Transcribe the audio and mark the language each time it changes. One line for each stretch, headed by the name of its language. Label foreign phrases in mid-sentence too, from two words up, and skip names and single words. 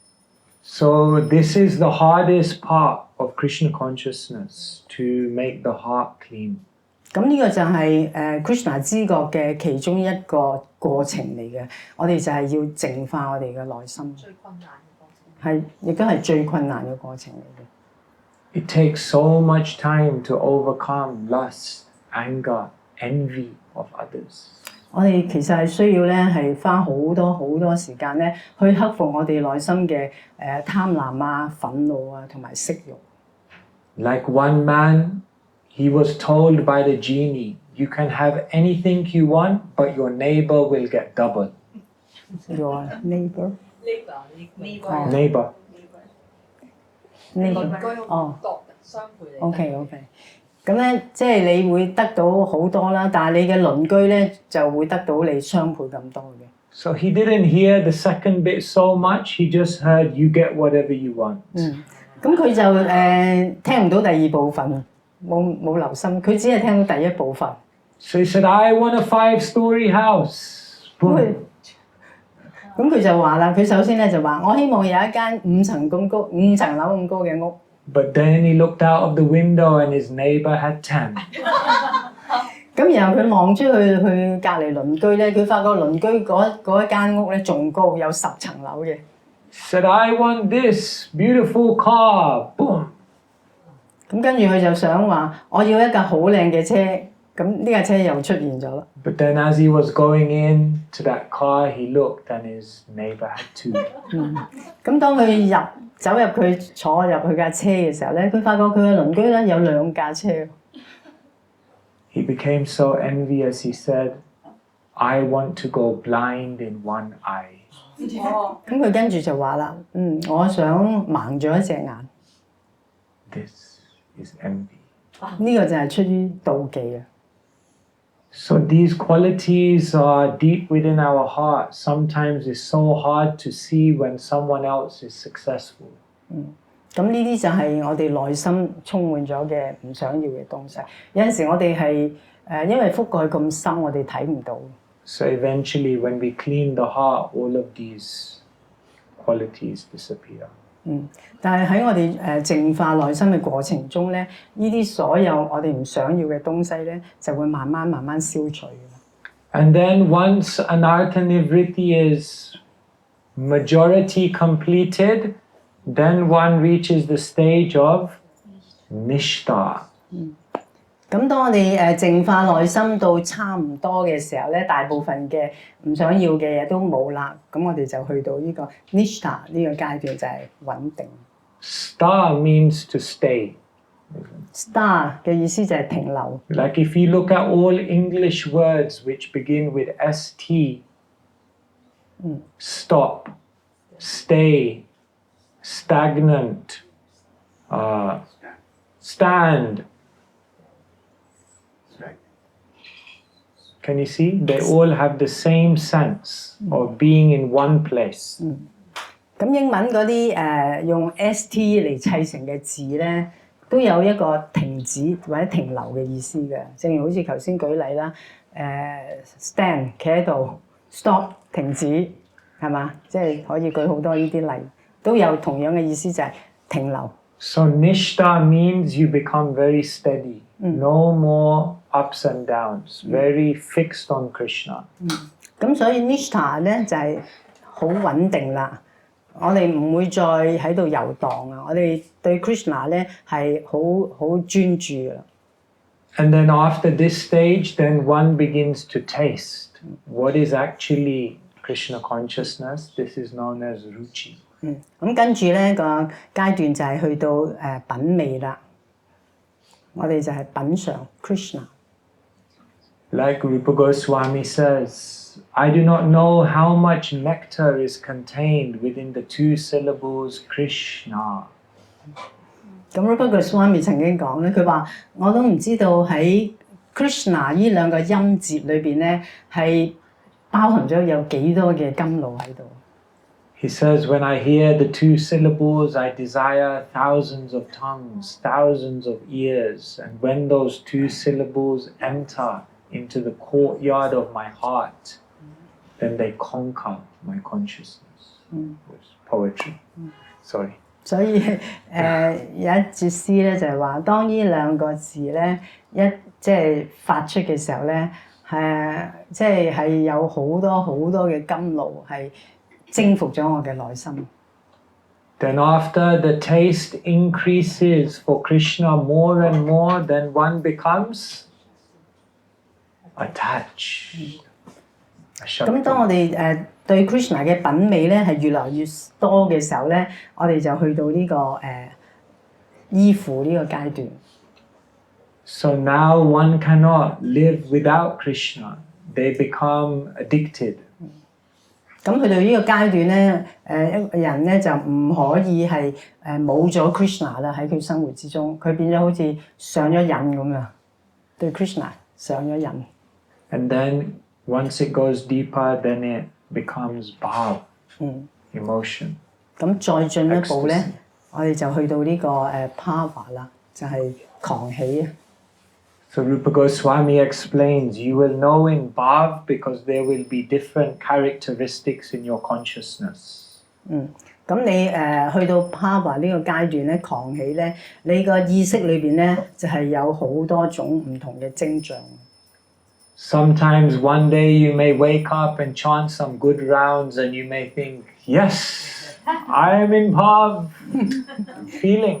English: So this is the hardest part of Krishna consciousness, to make the heart clean.
Cantonese: 咁呢個就係Krishna 知覺嘅其中一個過程嚟嘅，我哋就係要淨化我哋嘅內心。最困難嘅過程。係，亦都係最困難嘅過程嚟嘅。
English: It takes so much time to overcome lust, anger, envy of others.
Cantonese: 我哋其實係需要咧係花好多時間咧去克服我哋內心嘅貪婪啊、憤怒啊同埋色欲。
English: Like one man, he was told by the genie, you can have anything you want, but your neighbor will get double. Your neighbor? Neighbor.
Cantonese: 哦。OK。咁咧，即係你會得到好多啦，但係你嘅鄰居咧就會得到你雙倍咁多嘅。
English: So he didn't hear the second bit so much, he just heard you get whatever you want.
Cantonese: 咁佢就聽唔到第二部分，冇留心，佢只係聽到第一部分。
English: So he said, I want a 5-story house. Boom.
Cantonese: 咁佢就話啦，佢首先咧就話，我希望有一間5層樓咁高嘅屋。
English: But then he looked out of the window and his neighbor had 10.
Cantonese: 咁然後佢望出去隔離鄰居咧，佢發覺鄰居嗰一間屋咧仲高，有10層樓嘅。
English: Said, I want this beautiful car. Boom.
Cantonese: 咁跟住佢就想話，我要一架好靚嘅車。咁呢架車又出現咗啦。
English: But then as he was going into that car, he looked and his neighbor had 2.
Cantonese: 咁當佢走入佢坐入佢架車嘅時候咧，佢發覺佢嘅鄰居咧有2架車。
English: He became so envious, he said, I want to go blind in one eye.
Cantonese: 咁佢跟住就話啦，我想盲咗一隻眼。
English: This is envy.
Cantonese: 呢個就係出於妒忌啊。
English: So these qualities are deep within our heart. Sometimes it's so hard to see when someone else is successful.
Cantonese: 咁呢啲就係我哋內心充滿咗嘅唔想要嘅東西。有陣時我哋係因為覆蓋咁深，我哋睇唔到。
English: So eventually when we clean the heart, all of these qualities disappear.
Cantonese: 但係喺我哋淨化內心嘅過程中咧，呢啲所有我哋唔想要嘅東西咧，就會慢慢消除。
English: And then once
Sanskrit: अनर्थ निवृत्ति
English: is majority completed, then one reaches the stage of nishtha.
Cantonese: 咁當我哋淨化內心到差唔多嘅時候咧，大部分嘅唔想要嘅嘢都冇啦，咁我哋就去到呢個 nishtha 呢個階段就係穩定。
English: Sta means to stay.
Cantonese: Sta 嘅意思就係停留。
English: Like if you look at all English words which begin with st, stop, stay, stagnant, stand. Can you see? They all have the same sense of being in one place.
Cantonese: 咁英文嗰啲用 st 嚟砌成嘅字咧，都有一個停止或者停留嘅意思嘅。正如好似頭先舉例啦，stand 企喺度 ，stop 停止，係嘛？即係可以舉好多呢啲例，都有同樣嘅意思，就係停留。
English: So nishtha means you become very steady, no more ups and downs, very fixed on Krishna.
Cantonese: 咁所以 nishtha 咧就係好穩定啦。我哋唔會再喺度遊蕩啊！我哋對 Krishna 咧係好專注噶啦。
English: And then after this stage, then one begins to taste. what is actually Krishna consciousness. This is known as ruchi.
Cantonese: 咁跟住咧個階段就係去到品味啦，我哋就係品嚐 Krishna。
English: Like Rupa Goswami says, I do not know how much nectar is contained within the 2 syllables Krishna.
Cantonese: 咁 Rupa Goswami 曾經講咧，佢話我都唔知道喺 Krishna 呢兩個音節裏邊咧係包含咗有幾多嘅甘露喺度。
English: He says, when I hear the 2 syllables, I desire thousands of tongues, thousands of ears. And when those 2 syllables enter into the courtyard of my heart, then they conquer my consciousness. It's poetry. Sorry.
Cantonese: 所以有一節詩咧就係話，當呢兩個字咧即係發出嘅時候咧，即係有好多嘅甘露係征服咗我嘅內心。
English: Then after the taste increases for Krishna more and more, then one becomes attached.
Cantonese: 咁當我哋對 Krishna 嘅品味咧係越來越多嘅時候咧，我哋就去到呢個依附呢個階段。
English: So now one cannot live without Krishna. They become addicted.
Cantonese: 咁去到呢個階段咧，一個人咧就唔可以係冇咗 Krishna 啦喺佢生活之中，佢變咗好似上咗癮咁樣，對 Krishna 上咗癮。
English: And then once it goes deeper, then it becomes bhav, emotion.
Cantonese: 咁再進一步咧，我哋就去到呢個bhava啦，就係狂喜啊。
English: So Rupa Goswami explains, you will know in bhav because there will be different characteristics in your consciousness.
Cantonese: 咁你去到 bhava 呢個階段咧，狂喜咧，你個意識裏邊咧就係有好多種唔同嘅徵象。
English: Sometimes one day you may wake up and chant some good rounds and you may think, yes, I am in bhav, feeling.